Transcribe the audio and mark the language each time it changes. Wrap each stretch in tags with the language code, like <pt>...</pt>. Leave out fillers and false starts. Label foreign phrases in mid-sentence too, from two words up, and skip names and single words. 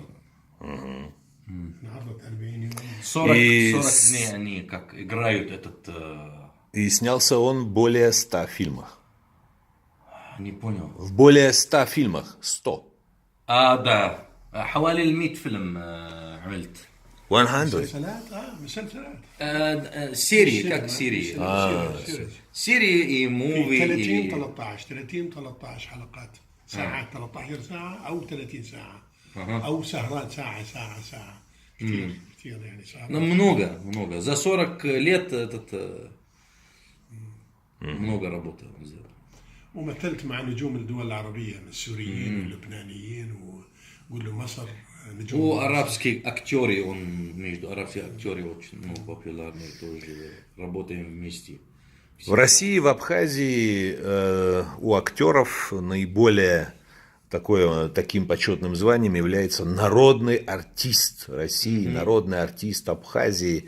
<ar>انعرضت 40 يوم.</ar> <ru>40 дней они как играют этот... И снялся он в более 100 фильмах. Не понял. В более 100 фильмах. 100. да.</ru> <ar>حوالي 100 فيلم عملت. 100. مسلسلات.</ar> <ru>серии, как серии. серии и موفي.</ru> <ar>30 13 حلقات. ساعات 13 ساعة أو 30 ساعة. أو سهرات ساعة. كثير يعني ساعات.</ar> <ru>много. За 40 лет много работы он сделал.</ru> <ar>ومثلت مع نجوم الدول العربية، من السوريين واللبنانيين ومصر.</ar> <ru>У арабских актеры, он между арабскими актерами очень популярный, тоже работаем вместе. В России, в Абхазии у актеров наиболее таким почетным званием является народный артист России, народный артист Абхазии.</ru>